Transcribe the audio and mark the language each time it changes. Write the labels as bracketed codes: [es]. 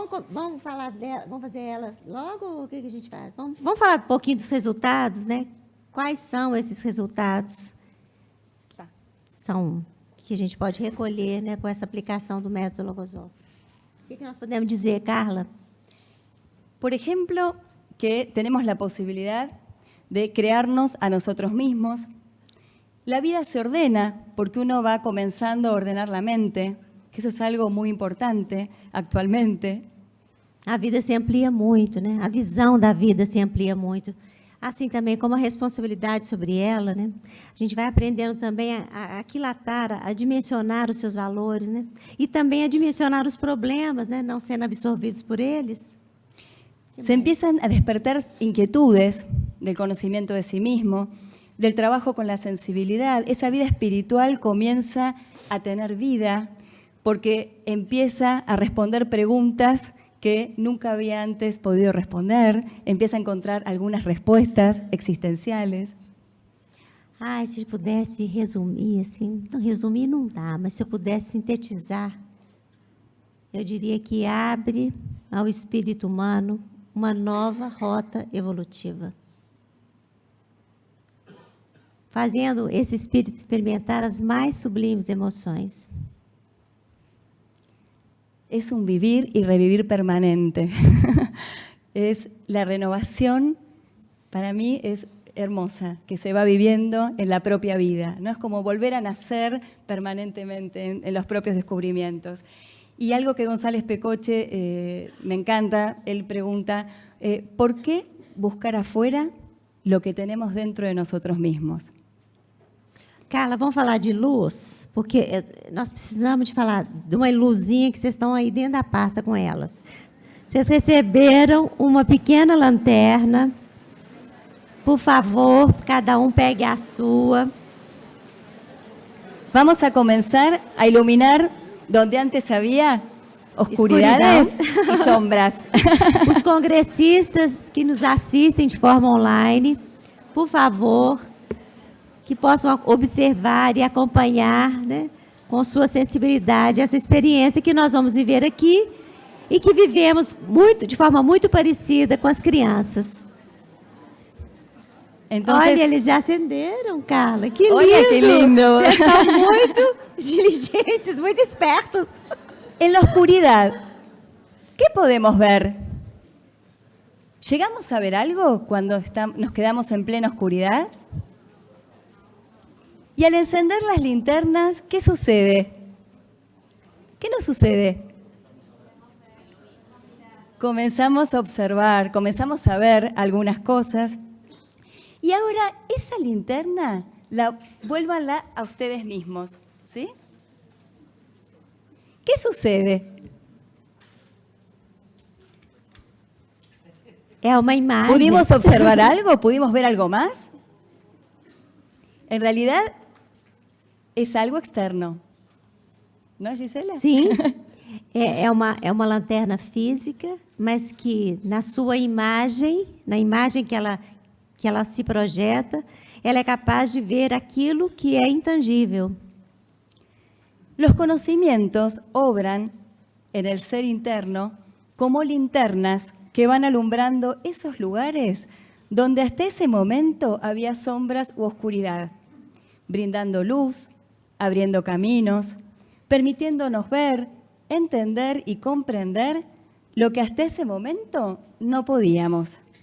[pt] Vamos falar dela, vamos fazer ela logo ou o que a gente faz? Vamos falar um pouquinho dos resultados, né? Quais são esses resultados? Tá. São que a gente pode recolher, né, com essa aplicação do método logosófico. O que nós podemos dizer, Carla? [es] Por ejemplo, que tenemos la posibilidad de crearnos a nosotros mismos. La vida se ordena porque uno va comenzando a ordenar la mente, que eso es algo muy importante actualmente. [pt] A vida se amplia muito, né? A visão da vida se amplia muito. Assim também como a responsabilidade sobre ela, né? A gente vai aprendendo também a aquilatar, a dimensionar os seus valores, né? E também a dimensionar os problemas, né? Não sendo absorvidos por eles. [es] Se empiezan a despertar inquietudes del conocimiento de sí mismo, del trabajo con la sensibilidad. Esa vida espiritual comienza a tener vida porque empieza a responder preguntas que nunca había antes podido responder, empieza a encontrar algunas respuestas existenciales. [pt] Ai, se pudesse resumir, assim, não, resumir não dá, mas se eu pudesse sintetizar, eu diria que abre ao espírito humano uma nova rota evolutiva, fazendo esse espírito experimentar as mais sublimes emoções. [es] Es un vivir y revivir permanente. Es la renovación, para mí es hermosa, que se va viviendo en la propia vida. No es como volver a nacer permanentemente en los propios descubrimientos. Y algo que González Pecoche me encanta, él pregunta, ¿por qué buscar afuera lo que tenemos dentro de nosotros mismos? [pt] Carla, vamos falar de luz, porque nós precisamos de falar de uma luzinha que vocês estão aí dentro da pasta com elas. Vocês receberam uma pequena lanterna. Por favor, cada um pegue a sua. [es] Vamos a comenzar a iluminar donde antes había oscuridades y sombras. [pt] Os congressistas que nos assistem de forma online, por favor, que possam observar e acompanhar, né, com sua sensibilidade essa experiência que nós vamos viver aqui e que vivemos de forma muito parecida com as crianças. [es] Entonces, [pt] olha, eles já acenderam, Carla. Que lindo! Olha que lindo! Vocês estão muito diligentes, muito espertos. [es] En la oscuridad, ¿qué podemos ver? ¿Llegamos a ver algo cuando nos quedamos en plena oscuridad? Y al encender las linternas, ¿qué sucede? ¿Qué nos sucede? Comenzamos a observar, comenzamos a ver algunas cosas. Y ahora esa linterna, vuélvanla a ustedes mismos, ¿sí? ¿Qué sucede? [pt] É uma imagem. [es] ¿Pudimos observar algo? ¿Pudimos ver algo más? En realidad es algo externo. ¿No, Gisela? [pt] Sim, é uma lanterna física, mas que na sua imagem, na imagem que ela se projeta, ela é capaz de ver aquilo que é intangível. [es] Los conocimientos obran en el ser interno como linternas que van alumbrando esos lugares donde hasta ese momento había sombras u oscuridad, brindando luz, abriendo caminos, permitiéndonos ver, entender y comprender lo que hasta ese momento no podíamos.